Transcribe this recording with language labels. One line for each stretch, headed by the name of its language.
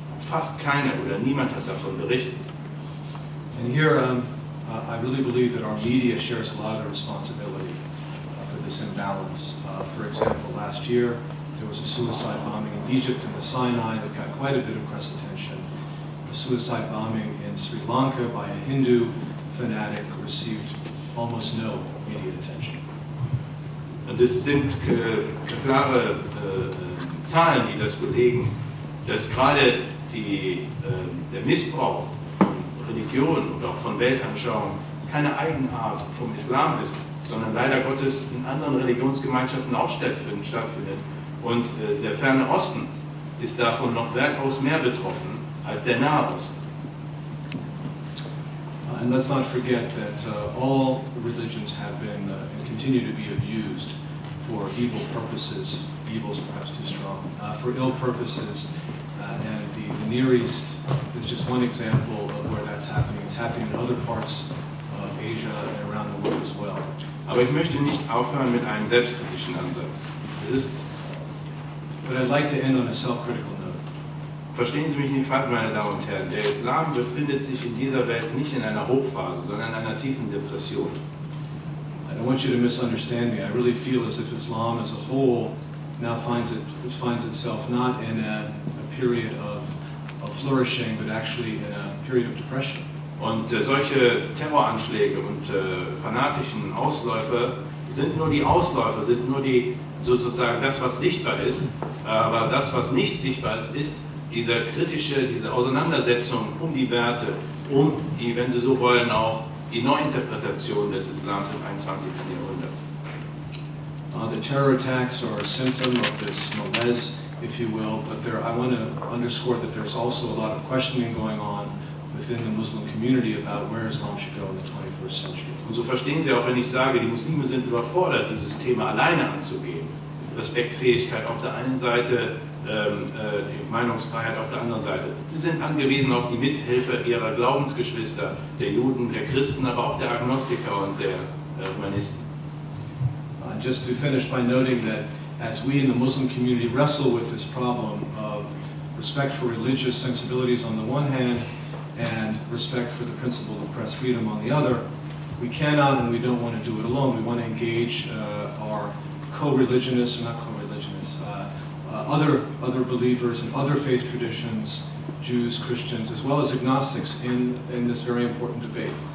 German: Fast keiner oder niemand hat davon berichtet.
English: And here, I really believe that our media shares a lot of responsibility for this imbalance. For example, last year, there was a suicide bombing in Egypt in the Sinai that got quite a bit of press attention. The suicide bombing in Sri Lanka by a Hindu fanatic received almost no media attention.
German: Und es sind klare Zahlen, die das belegen, dass gerade der Missbrauch von Religion und auch von Weltanschauung keine Eigenart vom Islam ist, sondern leider Gottes in anderen Religionsgemeinschaften auch stattfindet. Und der Ferne Osten ist davon noch weitaus mehr betroffen als der Nahe Osten.
English: And let's not forget that all religions have been and continue to be abused for evil purposes. Evil is perhaps too strong. For ill purposes. And the Near East is just one example of where that's happening. It's happening in other parts of Asia and around the world as well.
German: Aber ich möchte nicht aufhören mit einem selbstkritischen Ansatz.
English: But I'd like to end on a self-critical note.
German: Verstehen Sie mich nicht falsch, meine Damen und Herren. Der Islam befindet sich in dieser Welt nicht in einer Hochphase, sondern in einer tiefen Depression.
English: I don't want you to misunderstand me. I really feel as if Islam as a whole now finds itself not in a period of flourishing, but actually in a period of depression.
German: Und solche Terroranschläge und fanatischen Ausläufer sind nur die Ausläufer, sind nur die sozusagen das, was sichtbar ist. Aber das, was nicht sichtbar ist, ist diese Auseinandersetzung um die Werte, um die, wenn Sie so wollen, auch die Neuinterpretation des Islams im 21. Jahrhundert.
English: The terror attacks are a symptom of this malaise, if you will, but I want to underscore that there's also a lot of questioning going on within the Muslim community about where Islam should go in the 21st century.
German: Und so verstehen Sie auch, wenn ich sage, die Muslime sind überfordert, dieses Thema alleine anzugehen. Respektfähigkeit auf der einen Seite, die Meinungsfreiheit auf der anderen Seite. Sie sind angewiesen auf die Mithilfe ihrer Glaubensgeschwister, der Juden, der Christen, aber auch der Agnostiker und der Humanisten.
English: Just to finish by noting that as we in the Muslim community wrestle with this problem of respect for religious sensibilities on the one hand and respect for the principle of press freedom on the other, we cannot and we don't want to do it alone. We want to engage our co-religionists, or not co-religionists, other believers in other faith traditions, Jews, Christians, as well as agnostics in this very important debate.